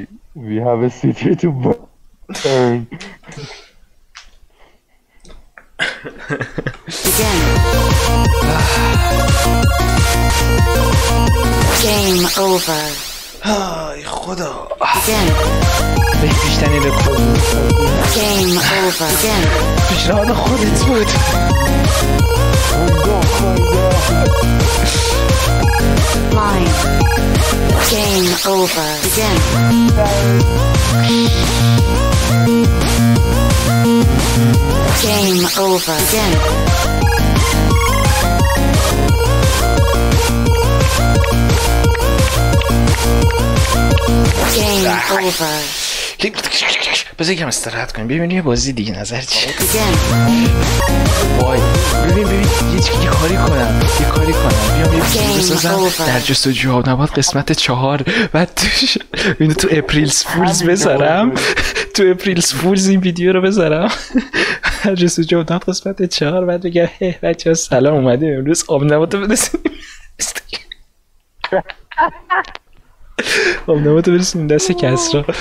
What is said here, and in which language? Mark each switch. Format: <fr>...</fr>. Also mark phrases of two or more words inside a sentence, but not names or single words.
<en>We have a city to burn. Begin. Game over.</en> <fa>ای خدا.</fa> <en>Begin.</en> <fa>بهترین رکورد.</fa> <en>Game over. Begin.</en> <fa>پیشنهاد خودت بود.</fa> <en>Line. Game over. Begin. Game over. Begin. Game over.</en> <fa>بذار یکم استراحت کنیم ببینیم یه بازی دیگه نظر چیه.</fa> <en>Begin.</en> <fa>وای ببین یه کاری کنم بیام یه ویدیو بسازم</fa> <en>over.</en> <fa>در جستجوی آبنبات قسمت 4 بعد توش اینو تو</fa> <en>April Fools</en> <fa>بذارم تو</fa> <en>April Fools</en> <fa>این ویدیو رو بذارم در جستجوی آبنبات قسمت 4 بعد بگم بچه‌ها سلام اومدیم امروز آبنبات رو برسونیم آبنبات رو برسونیم دست کسرا.</fa>